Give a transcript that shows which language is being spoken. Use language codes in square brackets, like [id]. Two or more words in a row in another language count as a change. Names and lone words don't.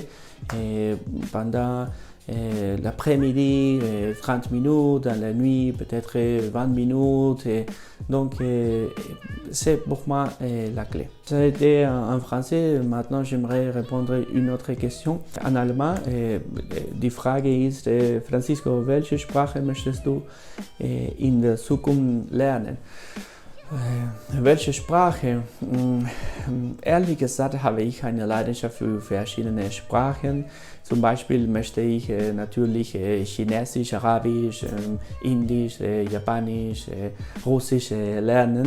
[fr] Et pendant l'après-midi, 30 minutes, dans la nuit, peut-être 20 minutes. Donc, c'est pour moi la clé. Ça a été en français. Maintenant, j'aimerais répondre à une autre question. En allemand, [de] die Frage ist, Francisco, welche Sprache möchtest du in der Zukunft lernen? Welche Sprache? Ehrlich gesagt habe ich eine Leidenschaft für verschiedene Sprachen. Zum Beispiel möchte ich natürlich Chinesisch, Arabisch, Indisch, Japanisch, Russisch lernen.